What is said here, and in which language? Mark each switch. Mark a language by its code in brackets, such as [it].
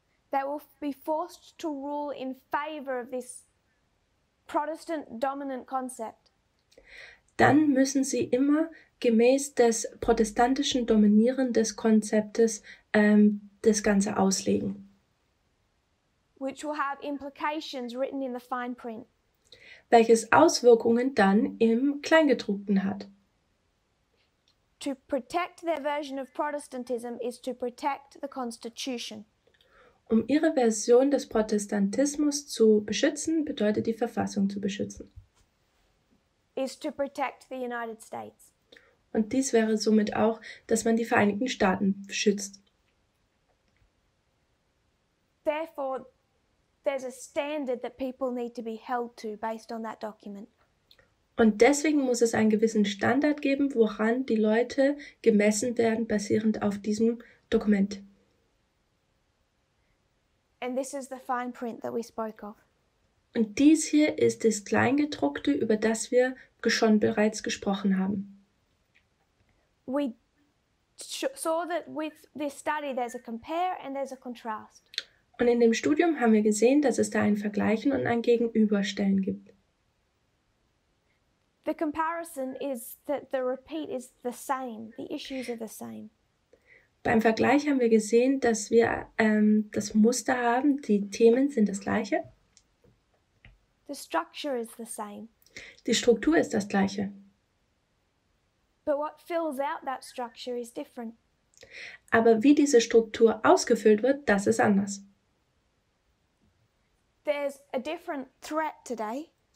[en] they will be forced to rule in favor of this Protestant dominant concept. [de] dann müssen sie immer gemäß des protestantischen Dominieren des Konzeptes das Ganze auslegen. [en] Which will have implications written in the fine print. [de] Welches Auswirkungen dann im Kleingedruckten hat. [en] To protect their version of Protestantism is to protect the Constitution. [de] Um ihre Version des Protestantismus zu beschützen, bedeutet die Verfassung zu beschützen. [en] Is to protect the United States. [de] Und dies wäre somit auch, dass man die Vereinigten Staaten schützt. [en] Therefore, there's a standard that people need to be held to based on that document. [de] Und deswegen muss es einen gewissen Standard geben, woran die Leute gemessen werden, basierend auf diesem Dokument. [en] And this is the fine print that we spoke of. [de] Und dies hier ist das Kleingedruckte, über das wir schon bereits gesprochen haben. [en] We saw that with this study there's a compare and there's a contrast. [de] Und in dem Studium haben wir gesehen, dass es da ein Vergleichen und ein Gegenüberstellen gibt. [en] The comparison is that the repeat is the same, the issues are the same. [de] Beim Vergleich haben wir gesehen, dass wir das Muster haben, die Themen sind das gleiche. [en] The structure is the same. [de] Die Struktur ist das gleiche. [en] But what fills out that structure is different. [de] Aber wie diese Struktur ausgefüllt wird, das ist anders. [en] There's a different threat today.